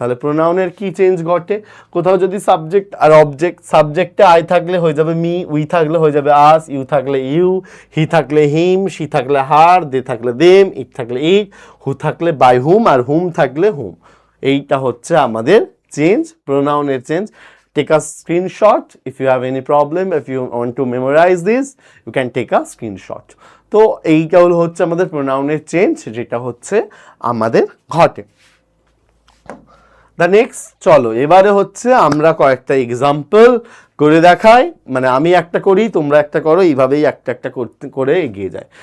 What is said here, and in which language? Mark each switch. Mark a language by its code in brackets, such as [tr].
[bn] তাহলে প্রোনাউনের কি চেঞ্জ ঘটে, কোথাও যদি সাবজেক্ট আর অবজেক্ট, সাবজেক্টে আই থাকলে হয়ে যাবে মি, উই থাকলে হয়ে যাবে আস, ইউ থাকলে ইউ, হি থাকলে হিম, শি থাকলে হার, দে থাকলে দেম, ইট থাকলে ইট, হু থাকলে বাই হুম, আর হুম থাকলে হুম। এইটা হচ্ছে আমাদের change, প্রোনাউনের change. [en] Take a screenshot if you have any problem, if you want to memorize this you can take a screenshot। [bn] তো এইটা হচ্ছে আমাদের প্রোনাউনের চেঞ্জ যেটা হচ্ছে আমাদের ঘটে। দ্য নেক্সট চলো এবারে হচ্ছে আমরা কয়েকটা এক্সাম্পল করে দেখাই, মানে আমি একটা করি তোমরা একটা করো, এইভাবেই একটা একটা করতে করে এগিয়ে যায়।